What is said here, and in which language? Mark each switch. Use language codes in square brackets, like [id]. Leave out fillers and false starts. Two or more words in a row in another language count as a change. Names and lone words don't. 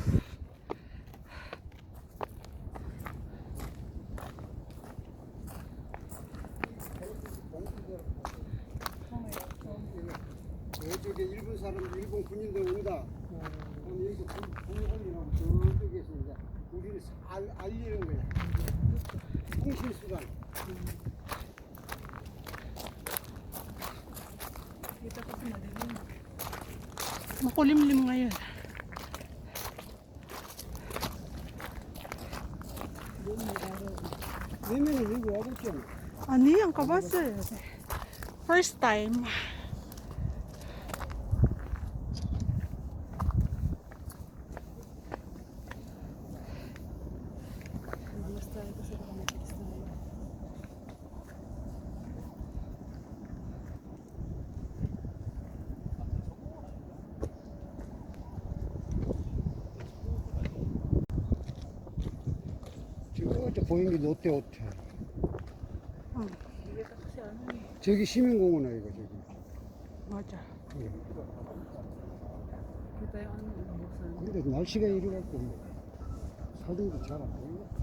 [ko] 저쪽에 일본 사람들, 일본 군인들 온다. 그럼 여기서 불 올리면 저쪽에서 이제 우리를 알리는 거야. 통신수단. [tl] Kita kasi madilim. Makulimlim ngayon. Doon may araw. [ko] 내면은 여기 와봤잖아. 아니, 안 가봤어요. [en] First time. [tl] Bilis tayo kasi baka mag-text tayo. [ko] 저쪽 보이는 게 롯데 호텔. 응, [tl] Hindi ka kasi ano eh. [ko] 저기 시민공원 아이가 저기. 맞아. 예. [tl] Kita yung ano, buksan. [ko] 근데 날씨가 이래갖고 사진도 잘 안 보이네.